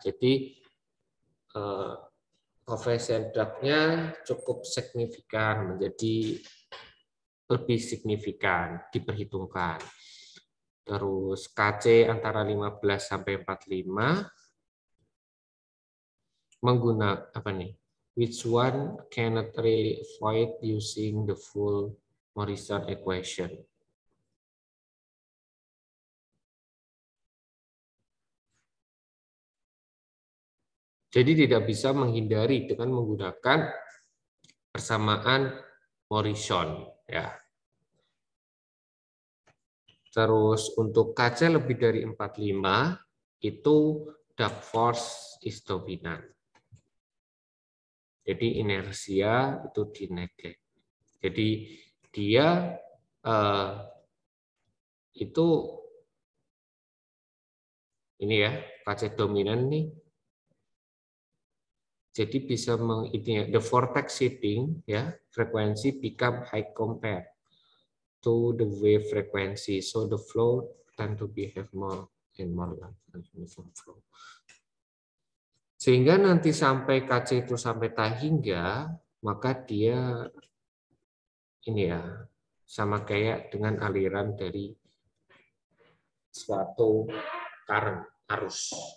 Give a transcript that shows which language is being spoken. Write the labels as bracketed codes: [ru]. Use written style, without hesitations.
[id] Jadi coefficient dark-nya cukup signifikan, menjadi lebih signifikan diperhitungkan. Terus KC antara 15 sampai 45 menggunakan apa nih? [en] Which one cannot really avoid using the full Morrison equation? [id] Jadi tidak bisa menghindari dengan menggunakan persamaan Morrison ya. Terus untuk KC lebih dari 45 itu [en] dark force is dominant. [id] Jadi inersia itu dinegate. Jadi dia itu ini ya, KC dominan nih. Jadi bisa [en] the vortex shifting [id] ya, frekuensi [en] become high compared to the wave frequency. So the flow tend to behave more and more like uniform flow. [id] Sehingga nanti sampai KC itu sampai tak hingga, maka dia ini ya, sama kayak dengan aliran dari suatu current, arus.